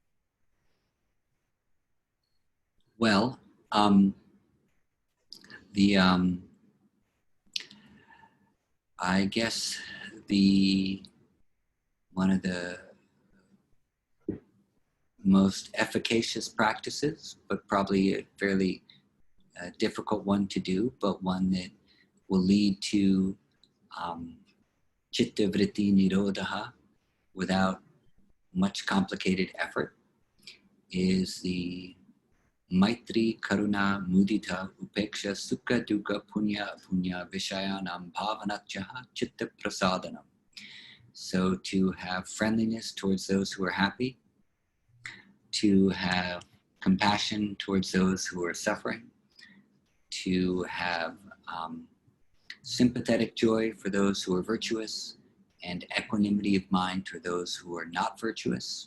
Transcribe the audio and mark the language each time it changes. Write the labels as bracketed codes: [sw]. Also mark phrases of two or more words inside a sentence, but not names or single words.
[en] Well, I guess one of the most efficacious practices, but probably a fairly a difficult one to do, but one that will lead to [sa] chitta vritti nirodha [en] without much complicated effort, is the [sa] Maitri Karuna Mudita Upeksha Sukha Dukkha Punya Punya Vishayanam Bhavanatyaha Chitta Prasadanam. [en] So to have friendliness towards those who are happy, to have compassion towards those who are suffering, to have sympathetic joy for those who are virtuous, and equanimity of mind for those who are not virtuous.